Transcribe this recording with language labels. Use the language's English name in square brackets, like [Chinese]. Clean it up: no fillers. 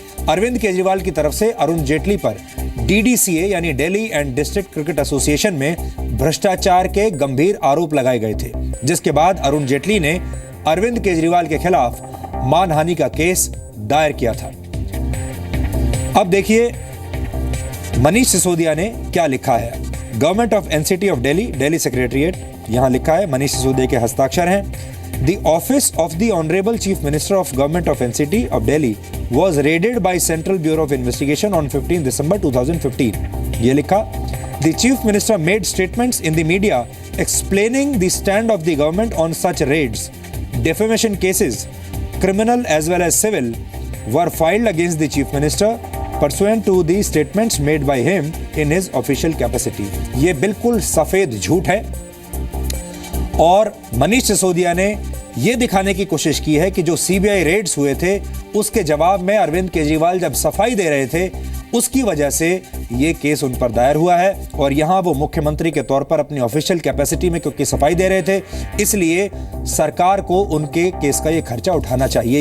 [Hindi] अरविंद केजरीवाल की तरफ से अरुण जेटली पर DDCA यानी Delhi and district cricket association में भ्रष्टाचार के गंभीर आरोप लगाए गए थे, जिसके बाद अरुण जेटली ने अरविंद केजरीवाल के खिलाफ मानहानि का केस दायर किया था। अब देखिए मनीष सिसोदिया ने क्या लिखा है। Government of NCT of Delhi secretariat, यहां लिखा है, मनीष सिसोदिया के हस्ताक्षर हैं। [English] The office of the Honorable Chief Minister of Government of NCT of Delhi was raided by Central Bureau of Investigation on 15 December 2015. [Hindi] ये लिखा, [English] The Chief Minister made statements in the media explaining the stand of the government on such raids. Defamation cases, criminal as well as civil, were filed against the Chief Minister pursuant to the statements made by him in his official capacity. [Hindi] ये बिल्कुल सफेद झूठ है और मनीष सिसोदिया ने यह दिखाने की कोशिश की है कि जो CBI रेड्स हुए थे उसके जवाब में अरविंद केजरीवाल जब सफाई दे रहे थे, उसकी वजह से यह केस उन पर दायर हुआ है। और यहां वो मुख्यमंत्री के तौर पर अपनी ऑफिशियल कैपेसिटी में क्योंकि सफाई दे रहे थे, इसलिए सरकार को उनके केस का ये खर्चा उठाना चाहिए।